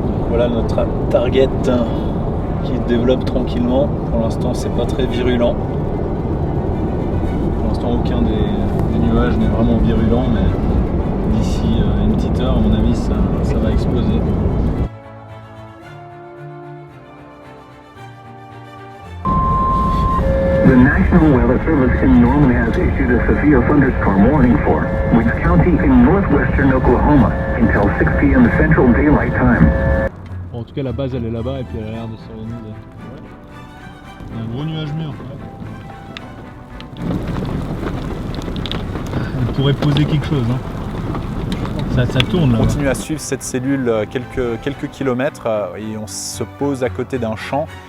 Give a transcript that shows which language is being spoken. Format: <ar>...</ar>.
<fr>Voilà notre target qui se développe tranquillement. Pour l'instant, c'est pas très virulent. Pour l'instant, aucun des nuages n'est vraiment virulent, mais d'ici une petite heure, à mon avis, ça va exploser.</fr> <en>The National Weather Service in Norman has issued a severe thunderstorm warning for Wicks County in northwestern Oklahoma until 6 p.m. Central Daylight Time.</en> <fr>Bon, en tout cas, la base elle est là-bas et puis elle a l'air de s'organiser. Il y a un gros nuage mûr. On pourrait poser quelque chose. Hein. Ça tourne là. On continue à suivre cette cellule quelques kilomètres et on se pose à côté d'un champ.</fr>